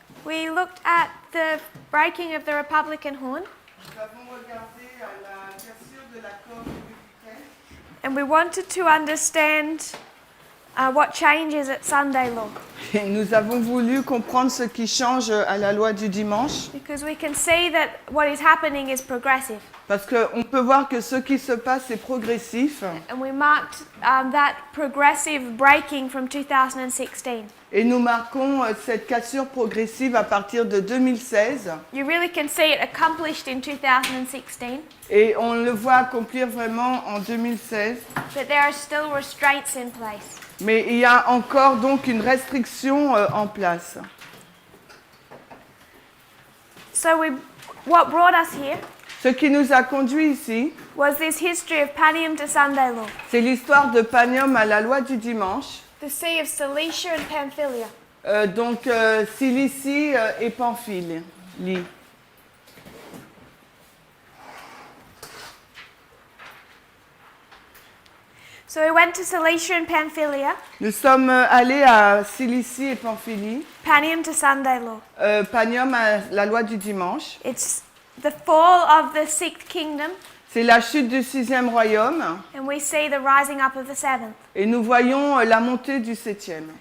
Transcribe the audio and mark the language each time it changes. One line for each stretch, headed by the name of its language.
English: we looked at the breaking of the Republican horn,
French: nous avons regardé à la cassure de la corde républicaine
English: and we wanted to understand what changes at Sunday law,
French: et nous avons voulu comprendre ce qui change à la loi du dimanche
English: because we can see that what is happening is progressive.
French: parce qu'on peut voir que ce qui se passe est progressif
English: And we marked that progressive breaking from 2016.
French: et nous marquons cette cassure progressive à partir de 2016
English: You really can see it accomplished in 2016,
French: et on le voit accomplir vraiment en 2016.
English: but there are still restraints in place.
French: Mais il y a encore donc une restriction en place.
English: So what brought us here
French: Ce qui nous a conduit ici,
English: was this history of Panium to Sunday law,
French: c'est l'histoire de Panium à la loi du dimanche,
English: the Sea of Cilicia and Pamphylia.
French: donc Cilicie et Pamphylie.
English: So we went to Cilicia and Pamphylia,
French: Nous sommes allés à Cilicie et Pamphylie,
English: Panium to Sunday law.
French: Panium à la loi du dimanche.
English: It's the fall of the sixth kingdom,
French: C'est la chute du sixième royaume
English: and we see the rising up of the seventh.
French: et nous voyons la montée du septième.